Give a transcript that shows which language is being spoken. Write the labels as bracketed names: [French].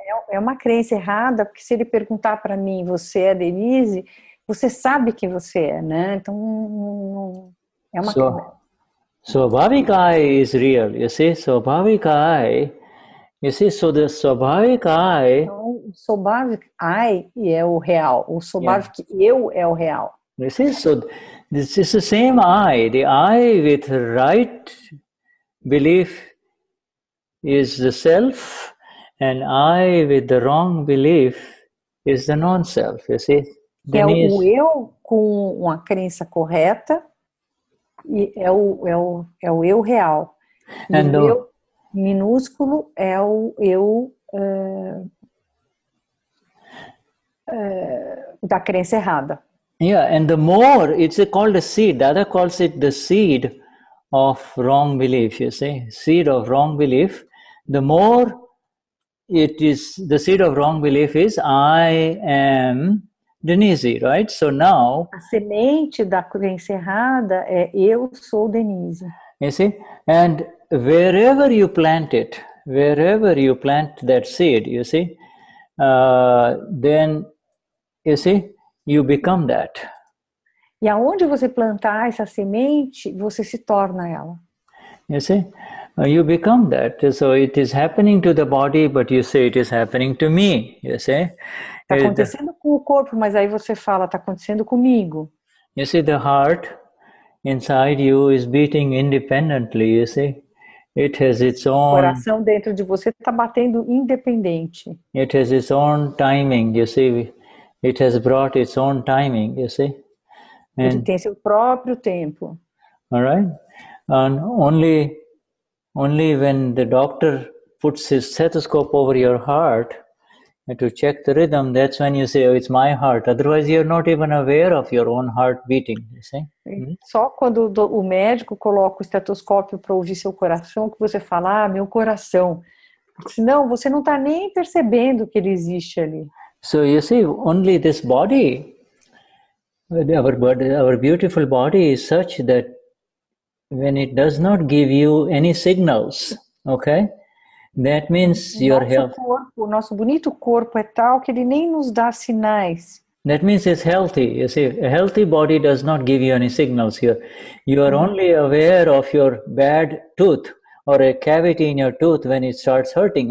[Portuguese] É uma crença errada, porque se ele perguntar para mim, você é Denise, você sabe que você é, né? Então, é uma crença. [English] Swabhavik I is real, you see? Swabhavik I, you see, so the Swabhavik I... [Portuguese] Então, o Swabhavik I é o real, o Swabhavik eu é o real. [English] You see, so this is the same I. The I with right belief is the self, and I with the wrong belief is the non-self, you see? [Portuguese] Que é o eu com uma crença correta, e é o eu real. E o eu minúsculo é o eu da crença errada. [English] Yeah, and the more, it's called a seed. Dada calls it the seed of wrong belief, you see? Seed of wrong belief. The more it is, the seed of wrong belief is, I am Denize, right? So now... [Portuguese] A semente da crença errada é eu sou Denize. [English] You see? And wherever you plant it, wherever you plant that seed, you see, then, you see, you become that. [Portuguese] E aonde você plantar essa semente, você se torna ela. [English] You see, you become that. So it is happening to the body, but you say it is happening to me. You see, [Portuguese] está acontecendo com o corpo, mas aí você fala, está acontecendo comigo. [English] You see, the heart inside you is beating independently. You see, it has its own. [Portuguese] O coração dentro de você está batendo independente. [English] It has its own timing. You see. It has brought its own timing, you see. [Portuguese] Ele tem seu próprio tempo. [English] All right. And only when the doctor puts his stethoscope over your heart and to check the rhythm, that's when you say, oh, it's my heart. Otherwise, you're not even aware of your own heart beating, you see. [Portuguese] Só quando o médico coloca o estetoscópio para ouvir seu coração, que você fala, meu coração. Senão, você não está nem percebendo que ele existe ali. [English] So you see, only this body, our beautiful body is such that when it does not give you any signals, okay, that means your health. [Portuguese] O nosso bonito corpo é tal que ele nem nos dá sinais. [English] That means it's healthy. You see, a healthy body does not give you any signals here. You are only aware of your bad tooth or a cavity in your tooth when it starts hurting.